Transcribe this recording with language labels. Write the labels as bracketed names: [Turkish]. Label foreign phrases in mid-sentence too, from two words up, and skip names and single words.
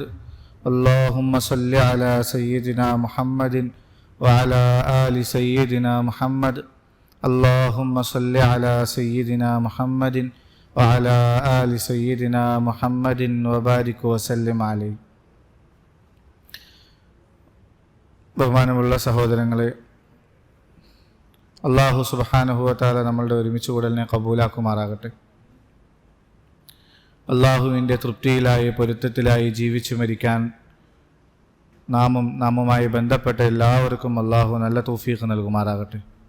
[Arabic] اللهم صل على سيدنا محمد وعلى آل سيدنا محمد. اللهم صل على سيدنا محمد وعلى آل سيدنا محمد وبارك وسلم عليه. [Malayalam] ബഹുമാനമുള്ള സഹോദരങ്ങളെ, [Arabic] الله سبحانه وتعالى [Malayalam] നമ്മളുടെ ഒരുമിച്ച് കൂടലിനെ കബൂലാക്കുമാറാകട്ടെ. അല്ലാഹുവിൻ്റെ തൃപ്തിയിലായി പൊരുത്തത്തിലായി ജീവിച്ചു മരിക്കാൻ നാമുമായി ബന്ധപ്പെട്ട എല്ലാവർക്കും അല്ലാഹു നല്ല തൗഫീഖ് നൽകുമാറാകട്ടെ.